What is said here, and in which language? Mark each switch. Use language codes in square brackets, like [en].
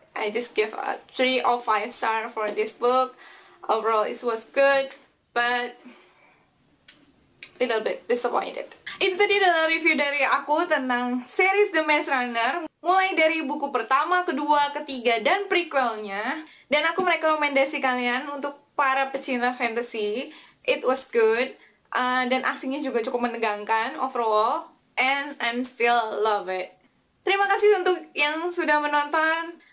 [en] I just give a 3 or 5 star for this book. Overall, it was good, but little bit disappointed. [id] Itu tadi adalah review dari aku tentang series The Maze Runner, mulai dari buku pertama, kedua, ketiga, dan prequelnya. Dan aku merekomendasi kalian untuk para pecinta fantasy. [en] It was good, [id] dan aksinya juga cukup menegangkan [en] overall, and I'm still love it. [id] Terima kasih untuk yang sudah menonton.